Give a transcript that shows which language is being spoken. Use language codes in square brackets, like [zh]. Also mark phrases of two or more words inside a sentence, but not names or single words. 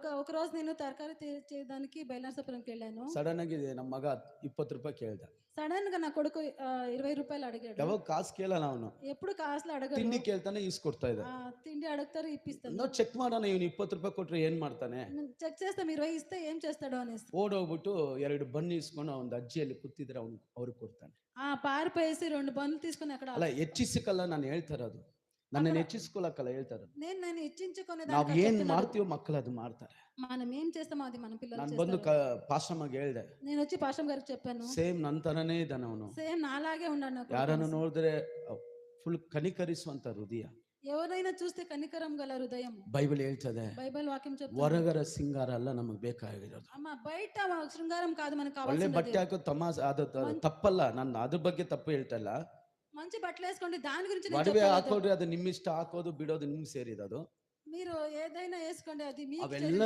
[te] ఒక రోజు నేను తరకారీ చేయడానికి బయలునాథపురంకి వెళ్ళాను. [kn] సడన్ ಆಗಿ ನಮ್ಮ ಮಗ 20 ರೂಪಾಯಿ ಕೇಳ್ದ. [te] సడన్ గా నా కొడుకు 20 రూపాయలు అడిగాడు. [kn] ಯಾವಾಗ ಕಾಸು ಕೇಳಲ್ಲ ಅವನು, [te] ఎప్పుడు కాసులు అడగరు. [kn] ತಿಂಡಿ ಕೇಳ್ತಾನೆ, ಈಸ್ಕೊಡ್ತಾ ಇದ್ದ. [te] తిండి అడుగుతారు, ఇప్పిస్తాను. [kn] ನಾವು ಚೆಕ್ ಮಾಡೋಣ, ಇವನು 20 ರೂಪಾಯಿ ಕೊಟ್ರೆ ಏನ್ ಮಾಡ್ತಾನೆ, [te] చెక్ చేస్తాం 20 ఇస్తే ఏం చేస్తాడో అనేసి. [kn] ಓಡೋಗ್ಬಿಟ್ಟು 2 ಬನ್ ಇಸ್ಕೊಂಡು ಒಂದು ಅಜ್ಜಿಯಲ್ಲಿ ಕೂತಿದ್ರೆ ಅವ್ರಿಗೆ ಕೊಡ್ತಾನೆ. [te] పారిపోయేసి 2 బండ్లు తీసుకొని అక్కడ. [kn] ಅಲ್ಲ, ಹೆಚ್ಚಿಸಕ್ಕಲ್ಲ ನಾನು ಹೇಳ್ತಾ ಇರೋದು, ನನ್ನನ್ನು ಹೆಚ್ಚಿಸ್ಕೊಳಕ್ಕಲ್ಲ ಹೇಳ್ತಾ ಇರೋದು. [te] నేను హెచ్చించుకునే [kn] ನಾವ್ ಏನ್ ಮಾಡ್ತೀವೋ ಮಕ್ಕಳು ಅದು ಮಾಡ್ತಾರೆ. [te] మనం ఏం చేస్తామో అది మన పిల్లలు [kn] ನಾನು [te] చేస్తారు. [kn] ಬಂದು ಪಾಸ್ಟಮ್ಮಗೆ ಹೇಳ್ದೆ, [te] నేను వచ్చి పాస్టర్ గారికి చెప్పాను, [kn] ಸೇಮ್ ನನ್ನ ತರನೇ ಇದ್ದಾನೆ ಅವನು, [te] సేమ్ నాలాగే ఉన్నాడు నాకు. [kn] ಯಾರನ್ನು ನೋಡಿದ್ರೆ ಫುಲ್ ಕನಿಕರಿಸುವಂತ ಹೃದಯ. [te] ఎవరైనా చూస్తే కనికరం గల హృదయం. [kn] ಬೈಬಲ್ ಹೇಳ್ತದೆ, [te] బైబిల్ వాక్యం చెప్తుంది, [kn] ಹೊರಗರ ಸಿಂಗಾರ ಅಲ್ಲ ನಮಗೆ ಬೇಕಾಗಿರೋದು. [te] అమ్మ బయట శృంగారం కాదు మనకు [kn] ಒಳ್ಳೆ [te] కావాల్సింది. [kn] ಬಟ್ಟೆ ಹಾಕೋ ತಮಾಷೆ ಅದು ತಪ್ಪಲ್ಲ, ನಾನು ಅದ್ರ ಬಗ್ಗೆ ತಪ್ಪು ಹೇಳ್ತಾ ಇಲ್ಲ. [te] మంచి బట్టలు వేసుకోండి, దాని గురించి నేను [kn] ಒಡವೆ [te] చెప్పలేదు. [kn] ಹಾಕೋಡ್ರಿ, ಅದು ನಿಮ್ಮಿಷ್ಟ, ಹಾಕೋದು ಬಿಡೋದು ನಿಮ್ಗೆ ಸೇರಿರೋದು. [te] మీరు ఏదైనా వేసుకోండి, అది మీకు [kn] ಅವೆಲ್ಲ